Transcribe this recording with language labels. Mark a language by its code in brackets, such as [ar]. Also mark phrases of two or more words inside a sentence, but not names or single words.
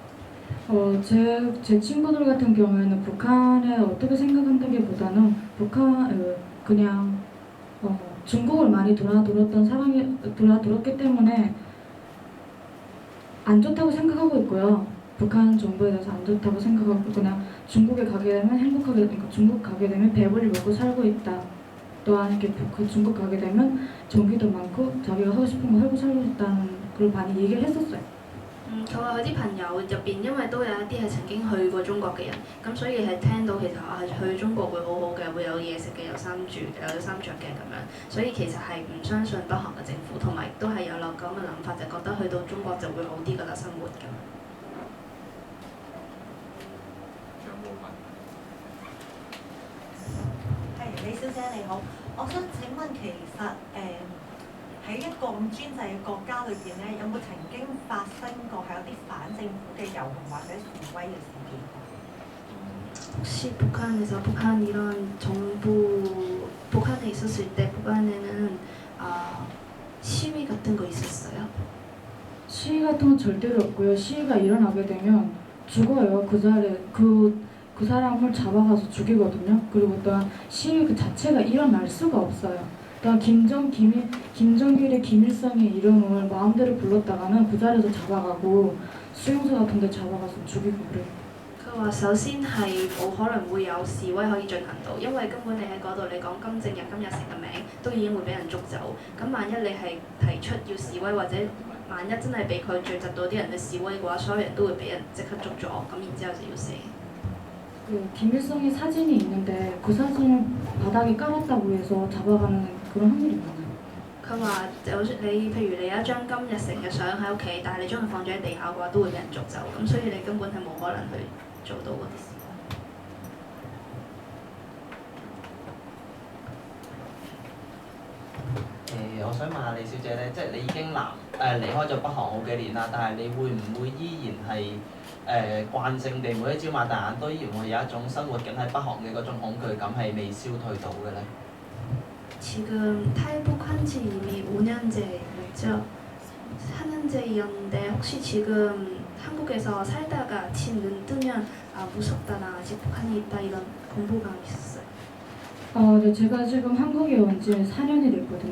[ko] 제 친구들 같은 경우에는 북한에 어떻게 생각한다기보다는 그냥 중국을 많이 돌아들었기 때문에 안 좋다고 생각하고 있고요. 북한 정부에 대해서 안 좋다고 생각하고 그냥 중국에 가게 되면 그러니까 중국 가게 되면 배불리 먹고 살고 있다. 또한 이렇게 중국 가게 되면 전기도 많고 자기가 하고 싶은 거 하고 살고 있다는 걸 많이 얘기를 했었어요. [yue] 佢話佢啲朋友入邊，因為都有一啲係曾經去過中國嘅人，咁所以係聽到其實去中國會好好嘅，會有嘢食嘅，有衫住嘅，有衫着嘅咁樣，所以其實係唔相信北韓嘅政府，同埋都係有咁嘅諗法，就覺得去到中國就會好啲㗎啦，生活咁。係，李小姐你好，我想請問其實喺一個咁專制嘅國家裏邊咧，有冇曾經發生過係有啲反政府嘅遊行或者示威嘅事件？ [ko] 혹시 북한에서 북한 이런 정부 북한에 있었을 때 북한에는 시위 같은 거 있었어요? 시위 같은 건 절대로 없고요. 시위가 일어나게 되면 죽어요. 그 자리에 그 사람을 잡아가서 죽이거든요. 그리고 또한 시위 그 자체가 일어날 수가 없어요. 또한 김정일의 김일성의 이름을 마음대로 불렀다가는 그 자리에서 잡아가고 수용소 같은 데 잡아가서 죽이고 그래요. [yue] 佢話首先係冇可能會有示威可以進行到，因為根本你喺嗰度你講金正日、金日成嘅名都已經會俾人捉走。咁萬一你係提出要示威，或者萬一真係俾佢聚集到啲人去示威嘅話，所有人都會俾人即刻捉咗，咁然之後就要死。 [ko] 김일성의 사진이 있는데 그 사진을 바닥에 깔았다고 해서 잡아가는 그런 확률이 많아요. [yue] 佢話就算你譬如你有一張金日成嘅相喺屋企，但係你將佢放咗喺地下嘅話，都會俾人捉走。咁所以你根本係冇可能去做到嗰啲事。我想問下李小姐咧，即係你已經離開咗北韓好幾年啦，但係你會唔會依然係慣性地每一朝擘大眼都依然會有一種生活緊喺北韓嘅嗰種恐懼感係未消退到嘅咧？ [ko] 지금 탈북한 지 이미 5년째예요. 저 4년제였는데 혹시 지금 한국에서 살다가 아침 눈 뜨면 아 무섭다나 아직 북한에 있다 이런 공포감이 있었어요. 네, 제가 지금 한국에 온 지 4년이 됐거든요.